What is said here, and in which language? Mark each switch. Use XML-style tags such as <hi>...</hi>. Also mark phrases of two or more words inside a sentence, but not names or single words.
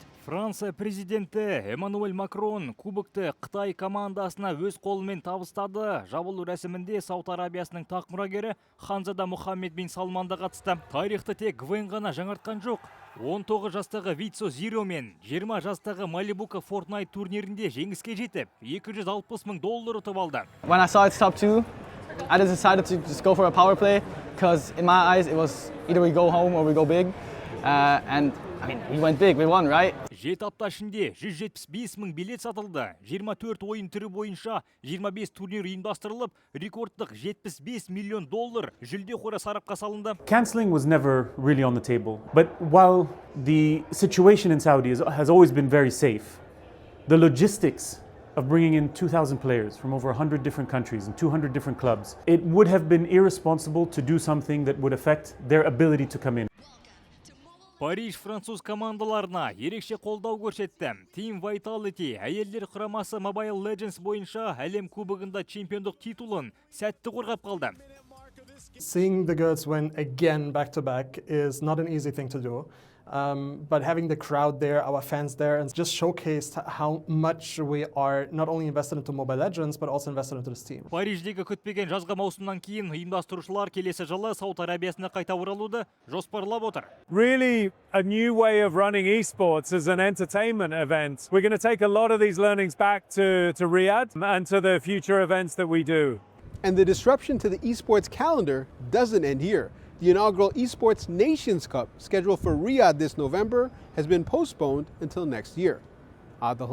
<kk>Франция президенті Эммануэль Макрон кубокты Қытай командасына өз қолымен табыстады. Жабылу рәсімінде Сауд Арабиясының тақ мұрагері Ханзада Мухаммед бин Салман да қатысты. Тарихты тек Гвен ғана жаңартқан жоқ. 19 жастағы Витсо Зиро мен 20 жастағы Малибука Fortnite турнирінде жеңіске жетіп, $260 мың ұтып алды.</kk> <en>When I saw it's top 2, I just decided to just go for a power play because in my eyes it was either we go home or we go big. And I mean, we went big, we won, right?</en> <kk>Жеті апта ішінде 175 мың билет сатылды. 24 ойын түрі бойынша 25 турнир ұйымдастырылып, рекордтық $75 миллион жүлде қоры сарапқа салынды.</kk> <en>Canceling was never really on the table. But while the situation in Saudi has always been very safe, the logistics of bringing in 2,000 players from over 100 different countries and 200 different clubs, it would have been irresponsible to do something that would affect their ability to come in.</en> <kk>Париж француз командаларына ерекше қолдау көрсетті. Team Vitality әйелдер құрамасы Mobile Legends бойынша әлем кубогында чемпиондық титулын сәтті қорғап қалды.</kk> <en>Seeing the girls win again back to back is not an easy thing to do. But having the crowd there, our fans there, and just showcased how much we are not only invested into Mobile Legends, but also invested into this team.</en> <kk>Париждегі күтпеген жазғы маусымнан кейін ұйымдастырушылар келесі жылы Сауд Арабиясына қайта оралуды жоспарлап отыр.</kk> <en>Really a new way of running esports as an entertainment event. We're going to take a lot of these learnings back to Riyadh and to the future events that we do. And the disruption to the esports calendar doesn't end here. The inaugural Esports Nations Cup, scheduled for Riyadh this November, has been postponed until next year.</en>